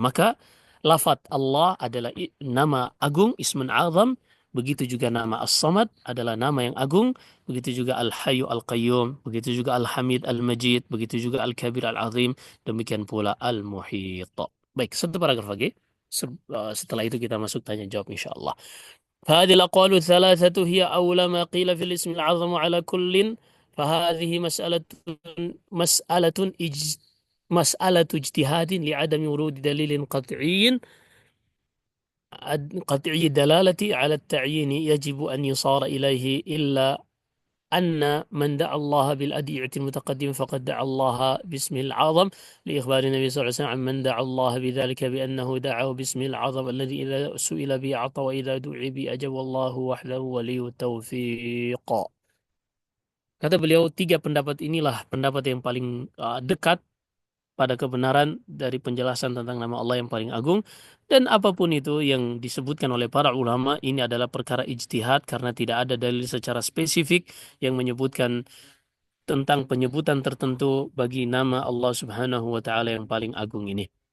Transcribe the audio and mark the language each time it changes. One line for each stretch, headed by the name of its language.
Indonesian: Maka lafat Allah adalah nama agung, Ismun Azam. Begitu juga nama As-Samad adalah nama yang agung. Begitu juga Al-Hayyu Al-Qayyum. Begitu juga Al-Hamid Al-Majid. Begitu juga Al-Kabir Al-Azim. Demikian pula Al-Muhit. Baik, satu paragraf lagi. Setelah itu kita masuk tanya jawab insyaAllah.
Arabic: فهذه الأقوال الثلاثة هي أولى ما قيل في الاسم الأعظم على كل. فهذه مسألة إج... مسألة اجتهاد لعدم ورود دليل قطعي الدلالة على التعيين يجب أن يصار إليه، إلا أن من دعا الله بالأدعية المتقدمة فقد دعا الله باسمه الأعظم، لإخبار النبي صلى الله عليه وسلم عن من دعا الله بذلك بأنه دعاه باسمه الأعظم الذي إذا سئل به أعطى وإذا دعي به أجاب والله وحده ولي التوفيق.
Indonesian: Kata beliau, tiga pendapat inilah pendapat yang paling dekat pada kebenaran dari penjelasan tentang nama Allah yang paling agung. Dan apapun itu yang disebutkan oleh para ulama, ini adalah perkara ijtihad karena tidak ada dalil secara spesifik yang menyebutkan tentang penyebutan tertentu bagi nama Allah Subhanahu wa taala yang paling agung ini.